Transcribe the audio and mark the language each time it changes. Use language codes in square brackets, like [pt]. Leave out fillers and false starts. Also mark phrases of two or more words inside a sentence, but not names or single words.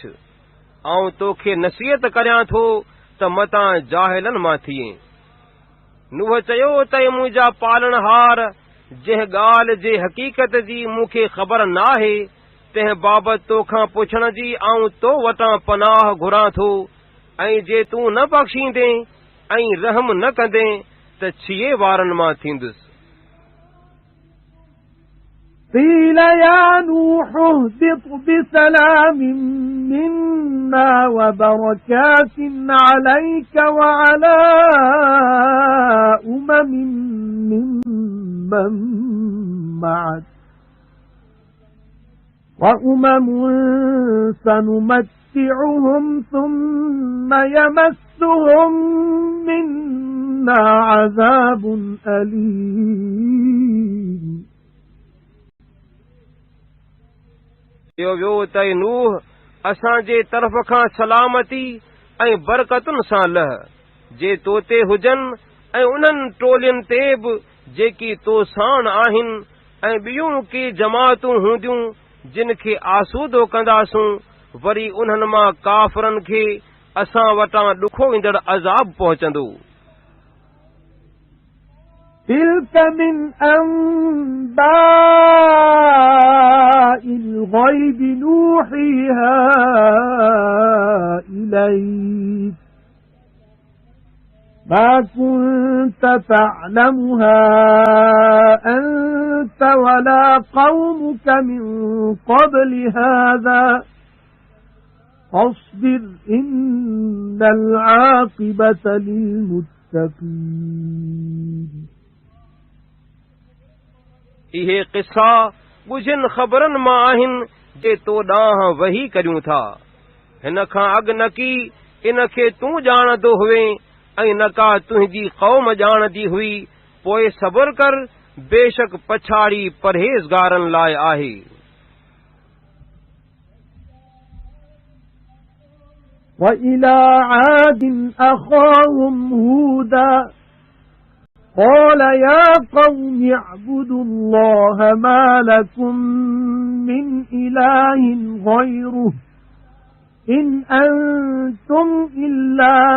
[sd] आऊं तोखे नसीहत करियां थो त मतां जाहिलनि मां थिए नूह चयो त मुंहिंजा पालनहार जंहिं ॻाल्हि जे हक़ीक़त जी मूंखे ख़बर नाहे तंहिं बाबति तोखां पुछण जी आऊं तो वटां पनाह घुरां थो ऐं जे तूं न बख़्शींदे ऐं रहम न कंदे त छिए वारनि मां थींदुसि [ar] قيل يا نوح اهبط بسلام منا وبركات عليك وعلى ممن معك وأمم سنمتعهم ثم يمسهم منا عذاب أليم [sd] वियो त नूह असांजे तरफ़ खां सलामती ऐं बरकतुनि सां लह जे तो ते हुजनि ऐं उन्हनि टोलियुनि ते बि जेकी तो साण आहिनि ऐं ॿियूं के जमातूं हूंदियूं जिन खे आसूदो कंदासूं वरी उन्हनि मां काफ़रनि खे असां वटां ॾुखो ईंदड़ अज़ाब पहुचंदो [ar] تلك من أنباء الغيب نوحيها إليك ما كنت تعلمها أنت أنت ولا قومك من قبل هذا فاصبر إن العاقبة للمتقين [sd] इहे क़िसा ॻुझनि ख़बरनि मां आहिनि जे तो ॾांहुं वही करियूं था। हिन खां अॻु न की इन खे तूं ॼाणंदो हुए ऐं न का तुंहिंजी क़ौम ॼाणंदी हुई। पोइ सब्र कर, बेशक पछाड़ी परहेज़गारनि लाइ आहे। [ar] وإلى عاد أخاهم هودا قال يا قوم اعبدوا الله ما لكم من إله غيره إن أنتم إلا